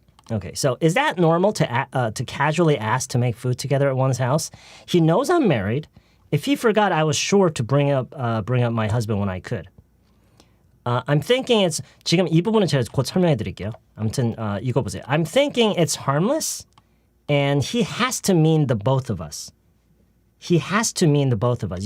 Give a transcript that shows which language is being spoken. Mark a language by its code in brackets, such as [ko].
[en] Okay, so is that normal to casually ask to make food together at one's house? He knows I'm married. If he forgot, I was sure to bring up my husband when I could. I'm thinking it's [ko] 지금 이 부분은 제가 곧 설명해 드릴게요. 아무튼 이거 보세요. [en] I'm thinking it's harmless, and he has to mean the both of us. He has to mean the both of us.